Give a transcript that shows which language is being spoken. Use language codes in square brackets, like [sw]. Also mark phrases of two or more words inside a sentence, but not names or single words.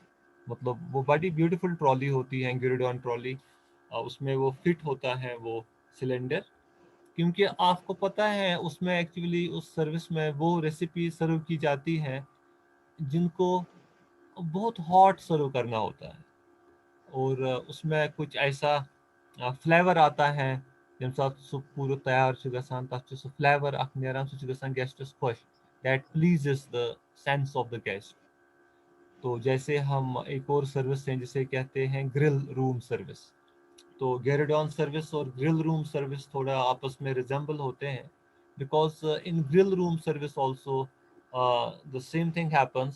[hi] मतलब वो बड़ी [en] beautiful trolley [hi] होती है [en] gueridon trolley, [hi] उसमें वो फिट होता है वो सिलेंडर, क्योंकि आपको पता है उसमें एक्चुअली उस सर्विस में वो रेसिपी सर्व की जाती है जिनको बहुत [en] hot serve [hi] करना होता है, और उसमें कुछ ऐसा फ्लेवर आता है, जब [ks] साथ सु पूरा तैयार छ गसान, तथ सु फ्लेवर अख नेरान, सु गसान गेस्टस खुश, [en] that pleases the sense of the guest. [hi] तो जैसे हम एक और सर्विस है जिसे कहते हैं [en] grill room service, [hi] तो [en] gueridon service [hi] और [en] grill room service [hi] थोड़ा आपस में रिजेंबल होते हैं, [en] because in grill room service also the same thing happens.